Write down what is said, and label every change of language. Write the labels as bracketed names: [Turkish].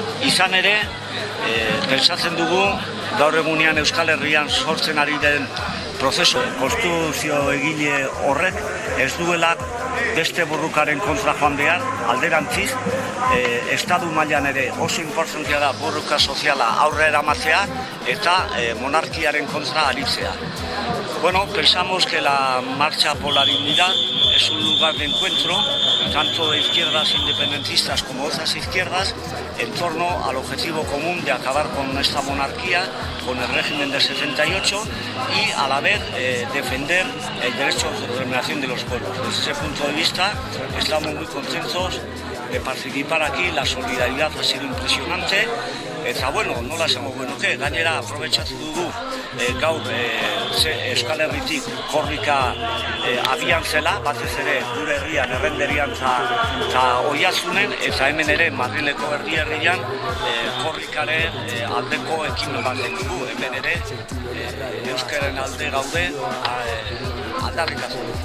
[Basque] Izan ere, pentsatzen dugu, gaur egunean Euskal Herrian sortzen ari den prozesu konstituzio egile horrek ez duela beste borrukaren kontra joan behar, alderantziz, estatu mailan ere oso importantea da borroka soziala aurrera eramatzea eta monarkiaren kontra aritzea. [Spanish] Bueno, pensamos que la marcha por la dignidad es un lugar de encuentro, tanto de izquierdas independentistas como otras izquierdas, en torno al objetivo común de acabar con esta monarquía, con el régimen del 78 y a la vez defender el derecho de determinación de los pueblos. Desde ese punto de vista estamos muy contentos de participar aquí, la solidaridad ha sido impresionante. [Basque] Eta bueno, nola esango genuke, gainera aprobetxatu dugu gaur Euskal Herritik korrika abian zela, batez ere gure herrian, errenderian eta Oiartzunen, eta hemen ere Madrileko herrian korrikaren aldeko ekimen bat dugu, hemen ere euskaren alde gaude aldarrikatu.